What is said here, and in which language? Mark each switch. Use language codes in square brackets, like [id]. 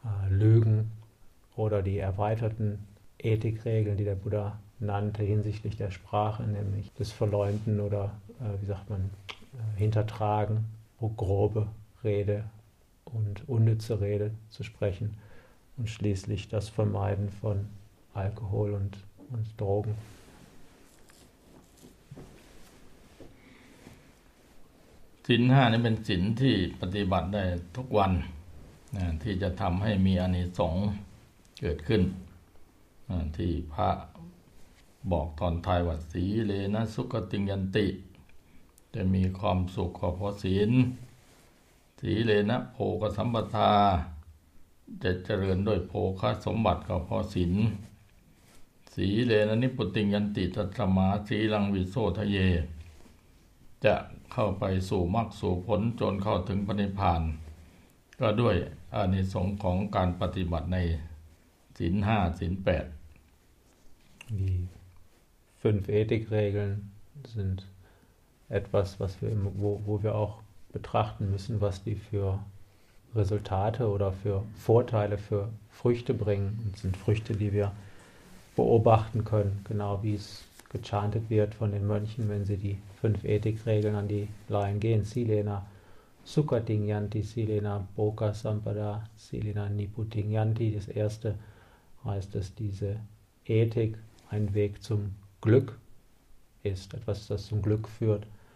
[de] Lügen oder die erweiterten Ethikregeln, die der Buddha nannte hinsichtlich der Sprache, nämlich das Verleumden oder wie sagt man, Hintertragen, grobe Rede und unnütze Rede zu sprechen und schließlich das Vermeiden von Alkohol und Drogen. [th] ศีล5นี่เป็นศีลที่ปฏิบัติได้ทุกวันนะที่จะทำให้มีอานิสงส์เกิดขึ้นที่พระบอกตอนท้ายว่าสีเลนะสุขติงยันติจะมีความสุขเพราะศีลสีเลนะโภคสัมปทาจะเจริญด้วยโภคสมบัติก็เพราะศีลสีเลนะนิพพติงยันติตัตมาสีลังวิโสทเย จะเข้าไปสู่มรรคสู่ผลจนเข้าถึงพระนิพพานก็ด้วยอานิสงส์ของการปฏิบัติในศีล5ศีล8 [de] die fünf Ethikregeln sind etwas was wir wo wir auch betrachten müssen was die für Resultate oder für Vorteile für Früchte bringen und sind Früchte die wir beobachten können genau wie es gechantet wird von den Mönchen wenn sie die fünf Ethikregeln an die Laien gehen [pi] Silena Sukhating Yanti Silena Boka Sampada Silena Niputing Yanti [de] das erste heißt dass diese Ethik ein Weg zum Glück ist etwas das zum Glück führt